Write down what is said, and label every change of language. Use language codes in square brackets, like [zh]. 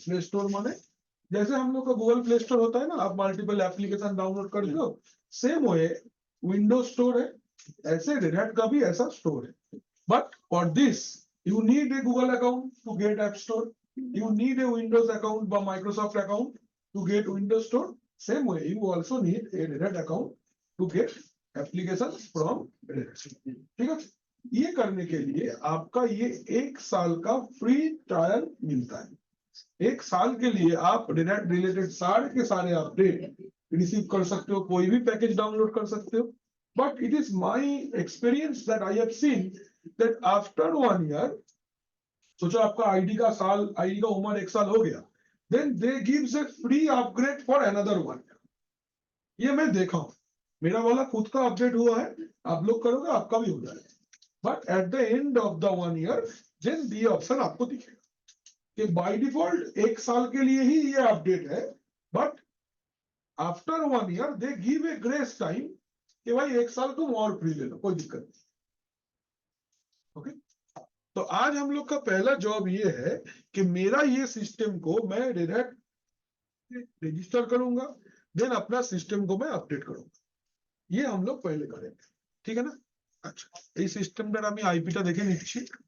[hi] Play store माने जैसे हम लोग का गूगल प्ले स्टोर होता है ना, आप मल्टीपल एप्लीकेशन डाउनलोड कर लो, सेम वे विंडोज स्टोर है, ऐसे रेड हैट का भी ऐसा स्टोर है। [en] But for this you need a Google account to get app store, you need a Windows account or Microsoft account to get Windows Store. Same way, you also need a Red Hat account to get applications from Red Hat. [hi] ठीक है। ये करने के लिए आपका ये 1 साल का फ्री ट्रायल मिलता है। 1 साल के लिए आप Red Hat रिलेटेड सारे के सारे अपडेट रिसीव कर सकते हो, कोई भी पैकेज डाउनलोड कर सकते हो। [en] but it is my experience that I have seen that after 1 year, [hi] सोचो आपका आईडी का उम्र 1 साल हो गया, [en] Then they gives a free upgrade for another 1 year। [hi] ये मैं देखा हूं, मेरा वाला खुद का अपडेट हुआ है, आप लोग करोगे आपका भी हो जाएगा। [en] but at the end of the 1 year देन [hi] ये ऑप्शन आपको दिखेगा कि बाय डिफॉल्ट 1 साल के लिए ही ये अपडेट है, [en] but after 1 year they give a grace time [hi] कि भाई 1 साल तुम और फ्री ले लो, कोई दिक्कत नहीं। ओके। तो आज हम लोग का पहला जॉब ये है कि मेरा ये सिस्टम को मैं रेड हैट रजिस्टर करूंगा, देन अपना सिस्टम को मैं अपडेट करूंगा। ये हम लोग पहले करेंगे, ठीक है ना। [bn] अच्छा, এই সিস্টেমটার আমি আইপিটা দেখে নিচ্ছি,